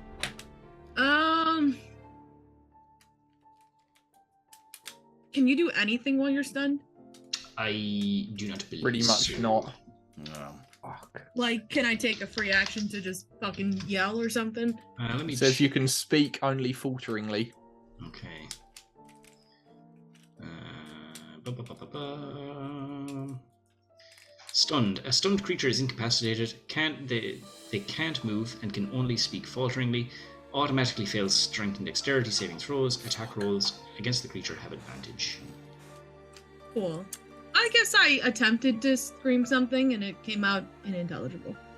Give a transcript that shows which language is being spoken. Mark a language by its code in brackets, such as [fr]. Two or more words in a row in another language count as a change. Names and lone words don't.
[en] Can you do anything while you're stunned? I do not believe Pretty much so. not. No. Fuck. Like, can I take a free action to just fucking yell or something? Let me It says you can speak only falteringly. Okay. Ba-ba-ba-ba-ba. Stunned. A stunned creature is incapacitated. They can't move and can only speak falteringly. Automatically fails strength and dexterity saving throws. Attack rolls against the creature have advantage. Cool. I guess I attempted to scream something and it came out unintelligible.